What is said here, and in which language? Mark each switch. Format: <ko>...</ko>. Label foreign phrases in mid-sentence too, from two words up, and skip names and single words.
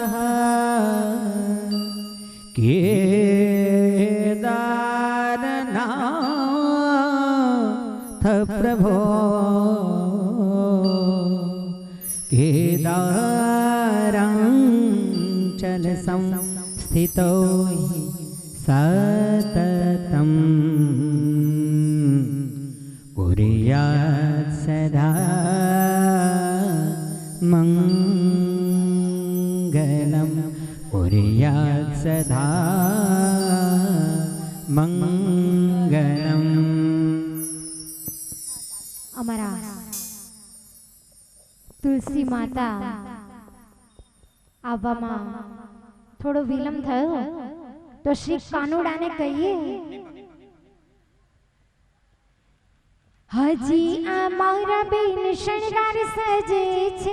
<sa>કેદારનાથ પ્રભો કેદારાંચલ સંસ્થિતો સતતમ कुर्यात् सदा मङ्गलं कुर्यात् सदा मङ्गलम्</sa> <gu>અમારા તુલસી માતા આવવામાં થોડો વિલંબ થયો તો શ્રી કાનુડાને કહીએ, હજી અમારા બેન શણગાર સજે છે,</gu>